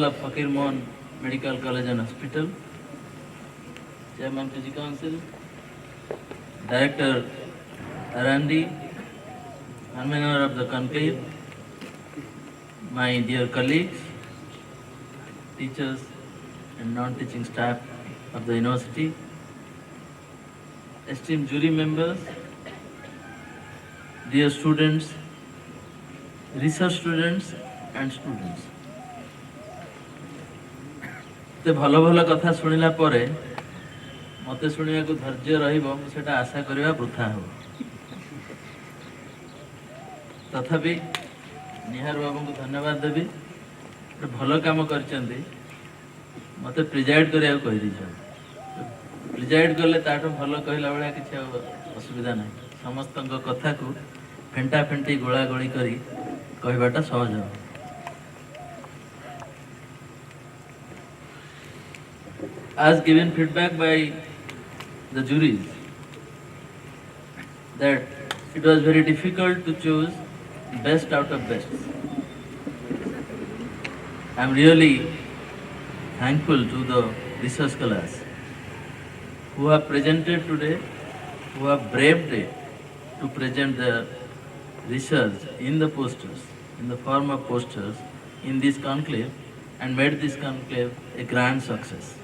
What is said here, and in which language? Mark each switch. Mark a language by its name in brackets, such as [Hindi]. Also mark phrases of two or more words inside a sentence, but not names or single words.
[English] of Fakir Mohan Medical College and Hospital, Chairman PG Council, Director R&D, convener of the conclave, my dear colleagues, teachers and non-teaching staff of the university, esteemed jury members, dear students, research students and students. [Odia] ତେ ଭଲ ଭଲ କଥା ଶୁଣିଲା ପରେ ମତେ ଶୁଣିଆ କୁ ଧୈର୍ଯ୍ୟ ରହିବ ସେଟା ଆଶା କରିବା ବୃଥା ହୋ। ତଥାପି ନିହାର ବାବୁ କୁ ଧନ୍ୟବାଦ ଦେବି ଗୋଟେ ଭଲ କାମ କରିଛନ୍ତି ମୋତେ ପ୍ରିଜାଇଡ୍ କରିବାକୁ କହିଦେଇଛନ୍ତି ପ୍ରିଜାଇଡ୍ କଲେ ତାଠୁ ଭଲ କହିଲା ଭଳିଆ କିଛି ଆଉ ଅସୁବିଧା ନାହିଁ ସମସ୍ତଙ୍କ କଥାକୁ ଫେଣ୍ଟା ଫେଣ୍ଟି ଗୋଳା ଗୋଳି କରି କହିବାଟା ସହଜ [English] as given feedback by the juries that it was very difficult to choose best out of best. I am really thankful to the research scholars who have presented today, who have braved it to present their research in the posters, in the form of posters in this conclave and made this conclave a grand success.